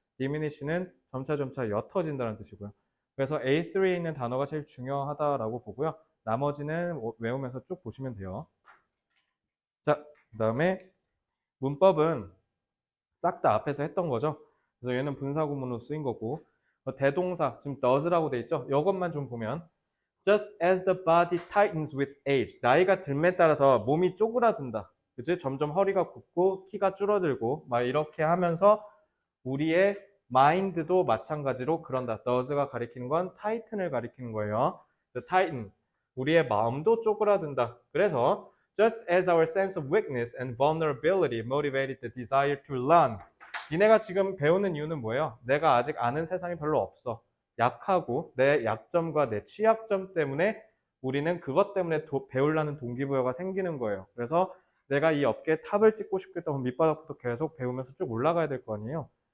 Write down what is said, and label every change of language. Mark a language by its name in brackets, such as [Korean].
[Korean] diminish는 점차 옅어진다는 뜻이고요. 그래서 A3에 있는 단어가 제일 중요하다라고 보고요. 나머지는 외우면서 쭉 보시면 돼요. 자, 그 다음에 문법은 싹 다 앞에서 했던 거죠. 그래서 얘는 분사구문으로 쓰인 거고, 대동사 지금 does라고 돼 있죠. 이것만 좀 보면 [English] just as the body tightens with age. [Korean] 나이가 들에 따라서 몸이 쪼그라든다. 그치? 점점 허리가 굽고 키가 줄어들고 막 이렇게 하면서 우리의 마인드도 마찬가지로 그런다. does가 가리키는 건 tightен을 가리키는 거예요. [English] the tighten. [Korean] 우리의 마음도 쪼그라든다. [English] 그래서 just as our sense of weakness and vulnerability motivated the desire to learn. [Korean] 니네가 지금 배우는 이유는 뭐예요? 내가 아직 아는 세상이 별로 없어. 약하고 내 약점과 내 취약점 때문에 우리는 그것 때문에 배우려는 동기부여가 생기는 거예요. 그래서 내가 이 업계에 탑을 찍고 싶겠다면 밑바닥부터 계속 배우면서 쭉 올라가야 될 거 아니에요.